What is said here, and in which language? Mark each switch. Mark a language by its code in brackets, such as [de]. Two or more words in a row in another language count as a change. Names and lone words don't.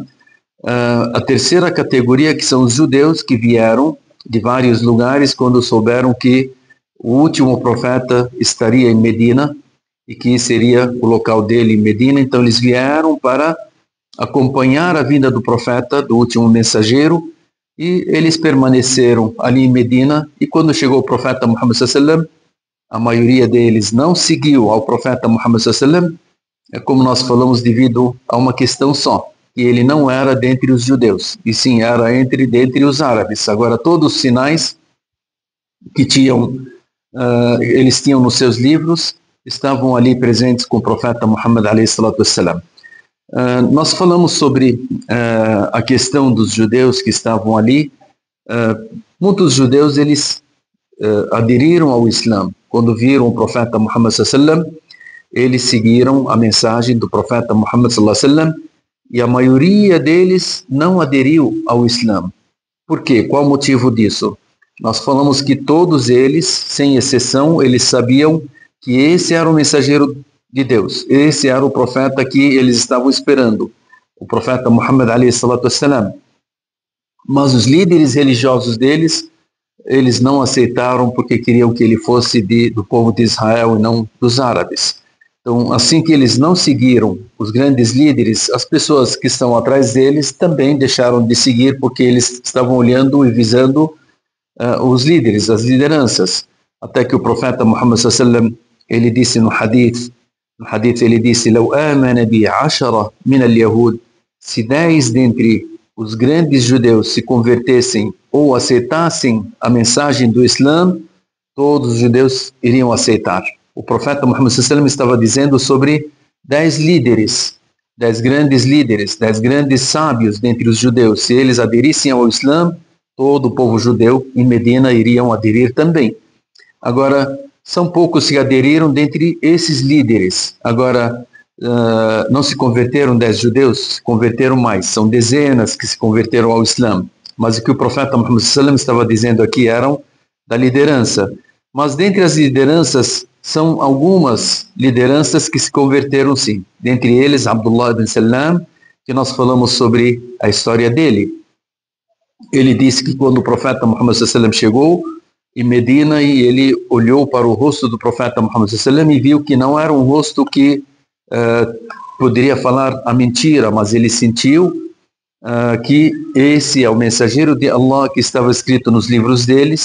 [pt] A terceira categoria, que são os judeus que vieram de vários lugares quando souberam que o último profeta estaria em Medina e que seria o local dele em Medina. Então eles vieram para acompanhar a vinda do profeta, do último mensageiro, e eles permaneceram ali em Medina. E quando chegou o profeta Muhammad [ar] صلى الله عليه وسلم, [pt] a maioria deles não seguiu ao profeta Muhammad [ar] صلى الله عليه وسلم, [pt] como nós falamos, devido a uma questão só, que ele não era dentre os judeus, e sim era dentre os árabes. Agora, todos os sinais que eles tinham nos seus livros estavam ali presentes com o profeta Muhammad [ar] عليه الصلاة والسلام. [pt] Nós falamos sobre a questão dos judeus que estavam ali. Muitos judeus, eles aderiram ao Islã. Quando viram o profeta Muhammad [ar] صلى الله عليه وسلم, [pt] eles seguiram a mensagem do profeta Muhammad [ar] صلى الله عليه وسلم, [pt] e a maioria deles não aderiu ao Islã. Por quê? Qual o motivo disso? Nós falamos que todos eles, sem exceção, eles sabiam que esse era o mensageiro de Deus, esse era o profeta que eles estavam esperando, o profeta Muhammad [ar] عليه الصلاة والسلام. [pt] Mas os líderes religiosos deles, eles não aceitaram porque queriam que ele fosse do povo de Israel e não dos árabes. Então, assim que eles não seguiram os grandes líderes, as pessoas que estão atrás deles também deixaram de seguir, porque eles estavam olhando e visando os líderes, as lideranças. Até que o profeta Muhammad [ar] صلى الله عليه وسلم, [pt] ele disse no hadith ele disse: [ar] "لو آمن بي عشرة من اليهود", [pt] se 10 dentre os grandes judeus se convertessem ou aceitassem a mensagem do Islã, todos os judeus iriam aceitar. O profeta Muhammad [ar] صلى الله عليه وسلم [pt] estava dizendo sobre 10 líderes, 10 grandes líderes, 10 grandes sábios dentre os judeus. Se eles aderissem ao Islã, todo o povo judeu em Medina iriam aderir também. Agora, são poucos que aderiram dentre esses líderes. Agora, não se converteram 10 judeus, se converteram mais. São dezenas que se converteram ao Islã. Mas o que o profeta Muhammad [ar] صلى الله عليه وسلم [pt] estava dizendo aqui eram da liderança. Mas dentre as lideranças, são algumas lideranças que se converteram sim. Dentre eles, Abdullah ibn Salam, que nós falamos sobre a história dele. Ele disse que quando o profeta Muhammad [ar] صلى الله عليه وسلم [pt] chegou em Medina e ele olhou para o rosto do profeta Muhammad [ar] صلى الله عليه وسلم [pt] e viu que não era um rosto que poderia falar a mentira, mas ele sentiu que esse é o mensageiro de Allah que estava escrito nos livros deles.